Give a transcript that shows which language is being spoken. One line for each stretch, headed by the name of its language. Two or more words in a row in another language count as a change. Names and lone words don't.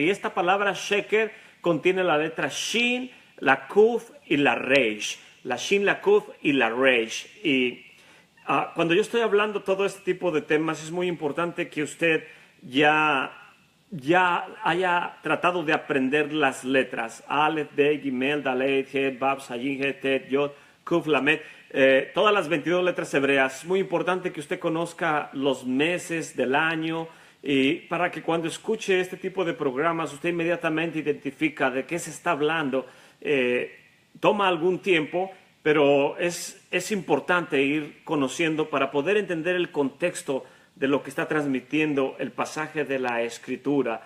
Spanish: Y esta palabra sheker contiene la letra shin, la kuf y la reish. La shin, la kuf y la reish. Y cuando yo estoy hablando todo este tipo de temas, es muy importante que usted ya haya tratado de aprender las letras.
Hebrew: Aleph, Be, Gimel, Dalet, Het, Bab, Sayin, Het, Tet, Yod, Kuf, Lamet.
Spanish: Todas las 22 letras hebreas. Es muy importante que usted conozca los meses del año, y para que cuando escuche este tipo de programas usted inmediatamente identifica de qué se está hablando. Toma algún tiempo, pero es importante ir conociendo para poder entender el contexto de lo que está transmitiendo el pasaje de la Escritura.